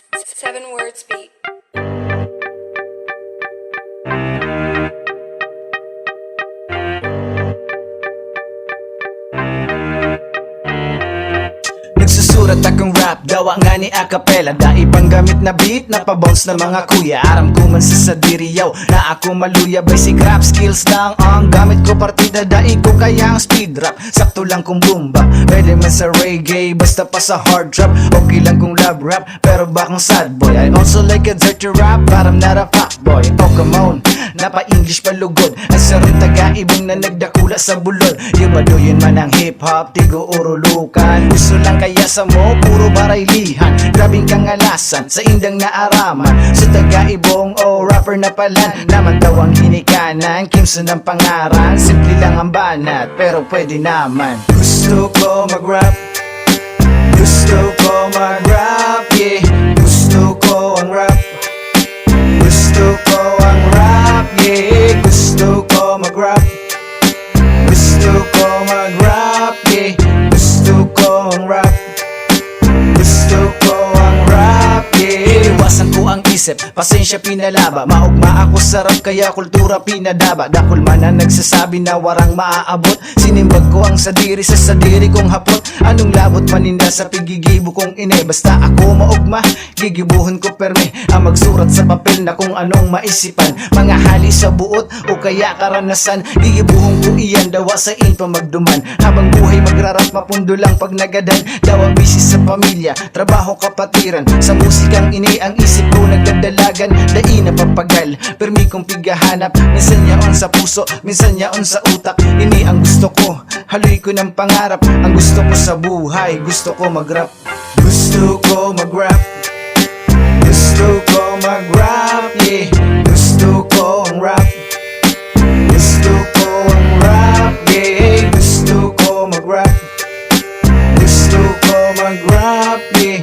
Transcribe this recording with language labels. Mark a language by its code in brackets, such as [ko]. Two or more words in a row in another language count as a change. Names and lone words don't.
[en] 7 words beat. [bik] Nagsusurat akong rap, gawa nga ni acapella. Daipang gamit na beat na pabounce ng mga kuya. Aram ko man sa sadiriyaw na ako maluya. [en] Basic rap skills [bik] lang ang gamit ko. Partida dai ko kaya ang [en] speed rap. [bik] Sakto lang kung [en] boom bap, [bik] pwede man sa reggae, basta pa sa [en] hard trap. [bik] Okay lang kung [en] love rap, [bik] pero bakang [en] sad boy. I also like a dirty rap, but I'm not a fuckboy. Oh come on, [bik] napa-English palugod. Ay sarong taga-ibong na nagdakula sa bulod. Ibaduyin man ang hip-hop, tigo urulukan. Gusto lang kaya sa mo, puro baraylihan. Grabing kangalasan sa indang naaraman. Sa taga-ibong o rapper na pala naman daw ang hinikanan. Kimson ng pangaran, simple lang ang banat, pero pwede naman. Gusto ko mag-rap, gusto ko mag-rap, yeah. Gusto ko ang rap, gusto ko ang rap, yeah. Gusto ko mag-rap, gusto ko mag-rap, yeah. Gusto ko ang rap, gusto ko ang rap, yeah. Iniwasan ko ang isip, pasensya pinalaba. Maugma ako sa rap kaya kultura pinadaba. Dakul man ang nagsasabi na warang maaabot. Sinimbag ko ang sadiri sa sadiri kong hapot. Anong labot maninda sa pigigibo kong ine. Basta ako maugma, gigibuhon ko perme. Ang magsurat sa papel na kung anong maisipan. Mga hali sa buot o kaya karanasan. Gigibuhon ko iyan, dawa sa inpa magduman. Habang buhay magrarap, mapundo lang pag nagadan. Dawa busy sa pamilya, trabaho kapatiran. Sa musikang ini ang isip ko nagdadalagan. Dai na papagal, permi kong pigahanap. Minsan yaon sa puso, minsan yaon sa utak. Ini ang gusto ko, haloy ko ng pangarap. Ang gusto ko sa buhay, gusto ko mag-rap. Gusto ko mag-rap, gusto ko mag-rap, yeah. Gusto ko ang rap, gusto ko ang rap, yeah. Gusto ko mag-rap, gusto ko mag-rap, yeah.